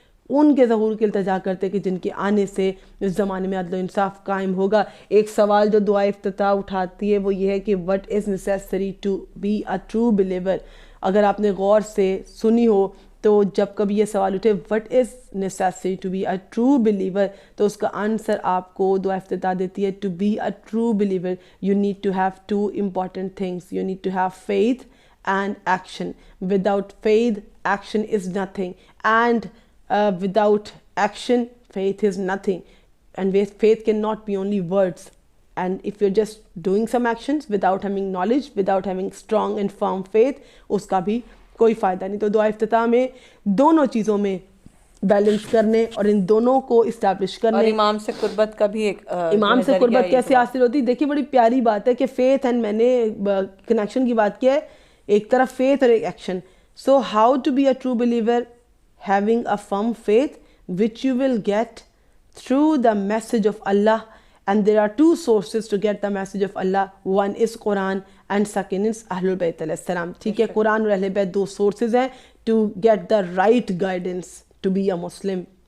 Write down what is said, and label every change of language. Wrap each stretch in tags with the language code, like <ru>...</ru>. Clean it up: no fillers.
<ur>ان کے ظہور کی التجا کرتے کہ جن کے آنے سے اس زمانے میں عدل و انصاف قائم ہوگا۔ ایک سوال جو دعا افتتاح اٹھاتی ہے وہ یہ ہے کہ</ur> <en>what is necessary to be a true believer۔</en> <ur>اگر آپ نے غور سے سنی ہو تو جب کبھی یہ سوال اٹھے what is necessary</ur> <en>to be a true believer تو اس کا آنسر آپ کو دعا افتتاح دیتی ہے to be a true believer you need to have two important things، you need to have faith and action. Without faith action is nothing, and without action faith is nothing, and faith cannot be only words, and if you're just doing some actions without having knowledge, without having strong and firm faith</en> <ur>اس کا بھی کوئی فائدہ نہیں۔ تو دعا افتتاح میں دونوں چیزوں میں بیلنس کرنے اور ان دونوں کو اسٹیبلش کرنے، اور امام سے قربت کا بھی ایک امام سے قربت کیسے حاصل ہوتی ہے۔ دیکھیے بڑی پیاری بات ہے کہ فیتھ اینڈ میں نے کنیکشن کی بات کی ہے، ایک طرف فیتھ اور ایک action.</ur> <en>So how to be a true believer, having a firm faith which you will get through the message of Allah, and there are two sources to get the message of Allah, one is Quran and second is Ahlul Bayt علیہ السلام۔</en> <ur>ٹھیک ہے، قرآن اور اہل بیت دو sources ہیں</ur> <en>to get the right guidance to be a Muslim۔</en>